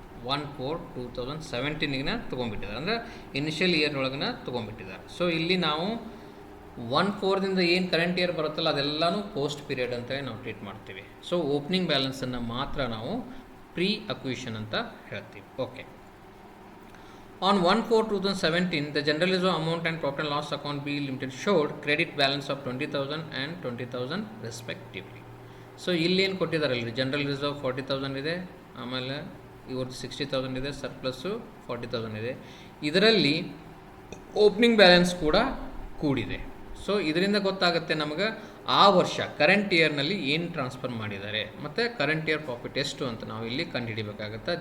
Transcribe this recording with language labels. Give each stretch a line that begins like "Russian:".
Kannada: 1/4/2017 ತೊಗೊಂಡ್ಬಿಟ್ಟಿದ್ದಾರೆ, ಅಂದರೆ initial ಇಯರ್ನೊಳಗನ ತೊಗೊಂಡ್ಬಿಟ್ಟಿದ್ದಾರೆ. So ಇಲ್ಲಿ ನಾವು 1/4 ಏನು ಕರೆಂಟ್ ಇಯರ್ ಬರುತ್ತಲ್ಲ ಅದೆಲ್ಲನೂ ಪೋಸ್ಟ್ ಪೀರಿಯಡ್ ಅಂತೇಳಿ ನಾವು ಟ್ರೀಟ್ ಮಾಡ್ತೀವಿ. ಸೊ ಓಪನಿಂಗ್ ಬ್ಯಾಲೆನ್ಸನ್ನು ಮಾತ್ರ ನಾವು ಪ್ರೀ ಅಕ್ವಿಷನ್ ಅಂತ ಹೇಳ್ತೀವಿ.
English: Okay, on 1/4/2017 the general reserve amount and profit and loss account B limited showed credit balance of 20,000 and 20,000 respectively.
Kannada: So ಇಲ್ಲಿ ಏನು ಕೊಟ್ಟಿದ್ದಾರಲ್ರಿ, ಜನರಲ್ ರಿಸರ್ವ್ 40,000 ಇದೆ, ಆಮೇಲೆ ಇವ್ರದ್ದು 60,000 ಇದೆ, ಸರ್ಪ್ಲಸ್ಸು 40,000 ಇದೆ. ಇದರಲ್ಲಿ ಓಪನಿಂಗ್ ಬ್ಯಾಲೆನ್ಸ್ ಕೂಡ ಕೂಡಿದೆ. ಸೊ ಇದರಿಂದ ಗೊತ್ತಾಗುತ್ತೆ ನಮಗೆ ಆ ವರ್ಷ ಕರೆಂಟ್ ಇಯರ್ನಲ್ಲಿ ಏನು ಟ್ರಾನ್ಸ್ಫರ್ ಮಾಡಿದ್ದಾರೆ ಮತ್ತು ಕರೆಂಟ್ ಇಯರ್ ಪ್ರಾಫಿಟ್ ಎಷ್ಟು ಅಂತ ನಾವು ಇಲ್ಲಿ ಕಂಡುಹಿಡಿಬೇಕಾಗುತ್ತೆ.